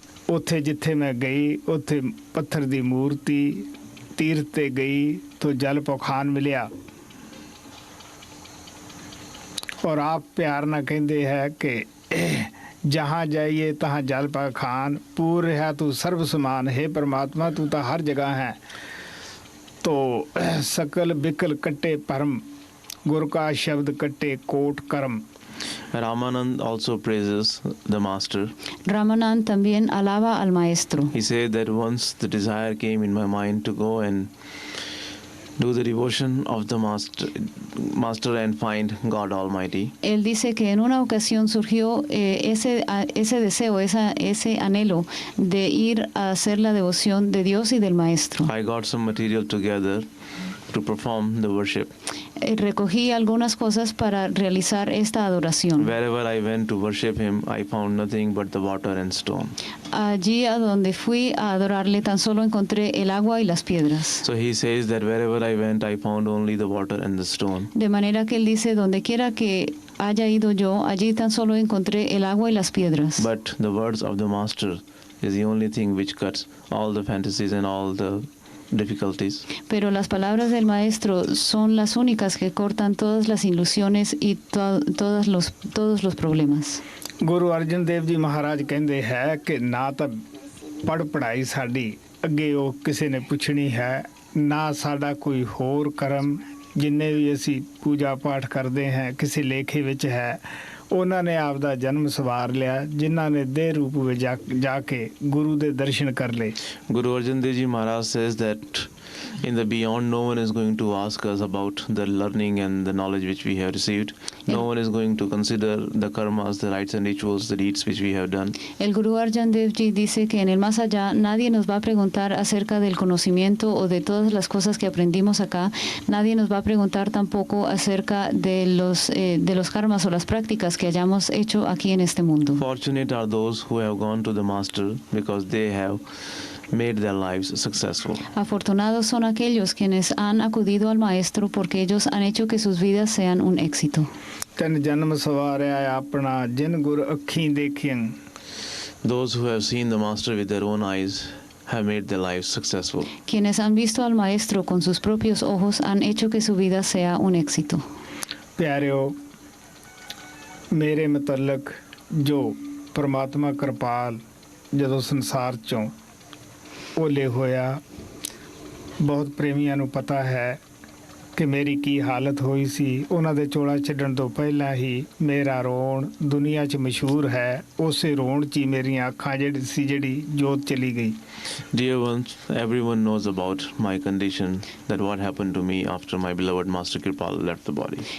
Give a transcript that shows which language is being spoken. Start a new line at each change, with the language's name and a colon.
Punjabi: ਉੱਥੇ ਜਿੱਥੇ ਮੈਂ ਗਈ ਉੱਥੇ ਪੱਥਰ ਦੀ ਮੂਰਤੀ, ਤੀਰਥ ਤੇ ਗਈ ਤਾਂ ਜਲ ਪਖਾਨ ਮਿਲਿਆ ਔਰ ਆਪ ਪਿਆਰ ਨਾਲ ਕਹਿੰਦੇ ਹੈ ਕਿ
Hindi: जहाँ जाइए तहाँ जल पा खान, पूर रहा तू सर्व समान, हे परमात्मा तू तो हर जगह है। तो सकल बिकल कट्टे परम, गुरु का शब्द कट्टे कोट कर्म।
English: Ramanand also praises the master.
Spanish: Ramanand también alaba al maestro.
English: He said that once the desire came in my mind to go and do the devotion of the master and find God Almighty.
Spanish: Él dice que en una ocasión surgió ese deseo, ese anhelo de ir a hacer la devoción de Dios y del maestro.
English: I got some material together to perform the worship.
Spanish: Recogí algunas cosas para realizar esta adoración.
English: Wherever I went to worship him, I found nothing but the water and stone.
Spanish: Allí a donde fui a adorarle tan solo encontré el agua y las piedras.
English: So he says that wherever I went, I found only the water and the stone.
Spanish: De manera que él dice, donde quiera que haya ido yo, allí tan solo encontré el agua y las piedras.
English: But the words of the master is the only thing which cuts all the fantasies and all the difficulties.
Spanish: Pero las palabras del maestro son las únicas que cortan todas las ilusiones y todos los problemas.
Punjabi: Guru Arjan Dev ji ਮਹਾਰਾਜ ਕਹਿੰਦੇ ਹੈ ਕਿ ਨਾ ਤਾਂ ਪੜ੍ਹਾਈ ਸਾਡੀ ਅੱਗੇ ਉਹ ਕਿਸੇ ਨੇ ਪੁੱਛਣੀ ਹੈ, ਨਾ ਸਾਡਾ ਕੋਈ ਹੋਰ ਕਰਮ ਜਿੰਨੇ ਵੀ ਅਸੀਂ ਪੂਜਾ ਪਾਠ ਕਰਦੇ ਹਾਂ ਕਿਸੇ ਲੇਖੇ ਵਿੱਚ ਹੈ। ਉਹਨਾਂ ਨੇ ਆਪ ਦਾ ਜਨਮ ਸਵਾਰ ਲਿਆ, ਜਿਨ੍ਹਾਂ ਨੇ ਦੇਹ ਰੂਪ ਵਿੱਚ ਜਾ ਕੇ ਗੁਰੂ ਦੇ ਦਰਸ਼ਨ ਕਰ ਲਏ।
English: Guru Arjan Dev Ji Maharaj says that in the beyond, no one is going to ask us about the learning and the knowledge which we have received. No one is going to consider the karmas, the rites and rituals, the deeds which we have done.
Spanish: El Guru Arjan Dev Ji dice que en el más allá nadie nos va a preguntar acerca del conocimiento o de todas las cosas que aprendimos acá. Nadie nos va a preguntar tampoco acerca de los karmas o las prácticas que hayamos hecho aquí en este mundo.
English: Fortunate are those who have gone to the master because they have made their lives successful.
Spanish: Afortunados son aquellos quienes han acudido al maestro porque ellos han hecho que sus vidas sean un éxito.
Punjabi: ਤਨ ਜਨਮ ਸਵਾਰਿਆ ਆਪਣਾ ਜਿਨ ਗੁਰ ਅੱਖੀਂ ਦੇਖੀਆਂ।
English: Those who have seen the master with their own eyes have made their lives successful.
Spanish: Quienes han visto al maestro con sus propios ojos han hecho que su vida sea un éxito.
Punjabi: ਪਿਆਰਿਓ, ਮੇਰੇ ਮੁਤਲਕ ਜੋ ਪਰਮਾਤਮਾ ਕਿਰਪਾਲ ਜਦੋਂ ਸੰਸਾਰ ਚੋਂ ਓਲੇ ਹੋਇਆ, ਬਹੁਤ ਪ੍ਰੇਮੀਆਂ ਨੂੰ ਪਤਾ ਹੈ ਕਿ ਮੇਰੀ ਕੀ ਹਾਲਤ ਹੋਈ ਸੀ। ਉਹਨਾਂ ਦੇ ਚੋਲਾ ਛੱਡਣ ਤੋਂ ਪਹਿਲਾਂ ਹੀ ਮੇਰਾ ਰੋਣ ਦੁਨੀਆ 'ਚ ਮਸ਼ਹੂਰ ਹੈ। ਉਸੇ ਰੋਣ 'ਚ ਹੀ ਮੇਰੀਆਂ ਅੱਖਾਂ ਜਿਹੜੀ ਜੋਤ ਚਲੀ ਗਈ।
English: Dear ones, everyone knows about my condition, that what happened to me after my beloved Master Kirpal left the body.